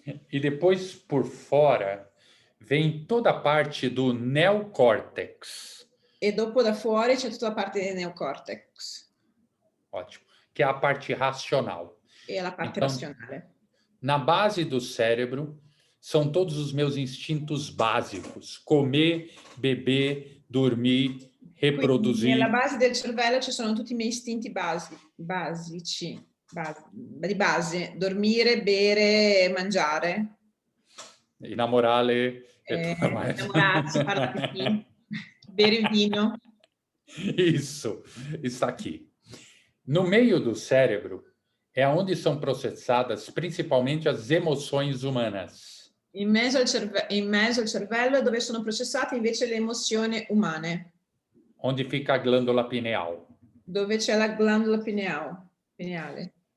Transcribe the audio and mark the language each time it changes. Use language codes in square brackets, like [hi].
[pt] E depois, por fora, vem toda a parte do neocórtex. [it] E dopo da fuori c'è tutta la parte del neocortex. [pt] Ótimo. Que é a parte racional. [it] E la parte razionale. [pt] Na base do cérebro são todos os meus instintos básicos: comer, beber, dormir, reproduzir. [it] Quindi, nella base del cervello ci sono tutti i miei istinti basici. Di base, dormire, bere, mangiare. Innamorare. Innamorarsi, parlare di bere vino. [pt] Isso, está aqui. No meio do cérebro é onde são processadas principalmente as emoções humanas. [it] In mezzo al cervello è dove sono processate invece le emozioni umane. [pt] Onde fica a glândula pineal. [it] Dove c'è la glandola pineale.